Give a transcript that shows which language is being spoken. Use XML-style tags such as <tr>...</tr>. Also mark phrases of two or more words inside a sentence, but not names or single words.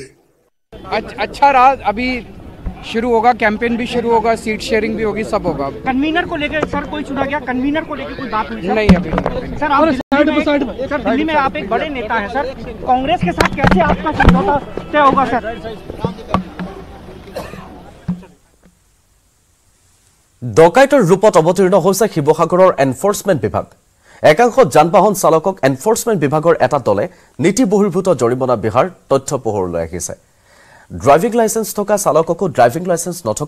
<hi>अच्छा रहा अभी शुरू होगा कैंपेन भी शुरू होगा</hi> <en>seat sharing</en> <hi>भी होगी सब होगा कन्वीनर को लेकर सर कोई चुना गया कन्वीनर को लेकर कोई बात हुई नहीं अभी सर आप दिल्ली में आप एक बड़े नेता हैं सर कांग्रेस के साथ कैसे आपका समझौता तय होगा सर</hi> <as>ডকাইতৰ ৰূপত অৱতীৰ্ণ হৈছে শিৱসাগৰৰ এনফোৰ্সমেন্ট বিভাগ একাংশ যান-বাহন চালকক এনফোৰ্সমেন্ট বিভাগৰ এটা দলে নীতি বহিৰ্ভূত জৰিমনা বিহাৰ তথ্য পোহৰলৈ আহিছে</as> <en>driving licence</en> <as>থকা চালককো</as> <en>driving licence</en> <as>নথকা</as>